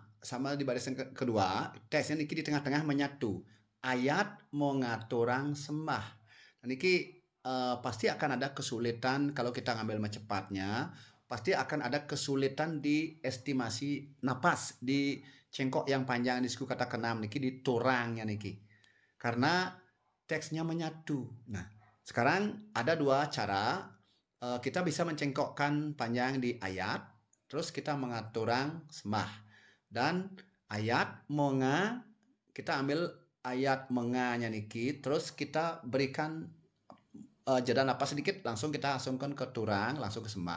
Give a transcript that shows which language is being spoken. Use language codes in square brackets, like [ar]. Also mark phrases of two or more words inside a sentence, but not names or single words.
[id] Sama di baris yang kedua, teksnya niki di tengah-tengah menyatu. Ayat [ban] mengaturang sembah. [id] Nah, niki pasti akan ada kesulitan kalau kita ngambil cepatnya. Pasti akan ada kesulitan di estimasi napas di cengkok yang panjang di suku kata keenam niki di turangnya niki. Karena teksnya menyatu. Nah, sekarang ada dua cara kita bisa mencengkokkan panjang di ayat, terus kita [ban] mengaturang sembah. [id] Dan ayat menga, kita ambil ayat menganya niki, terus kita berikan jeda napas sedikit, langsung kita langsungkan ke turang, langsung ke sembah.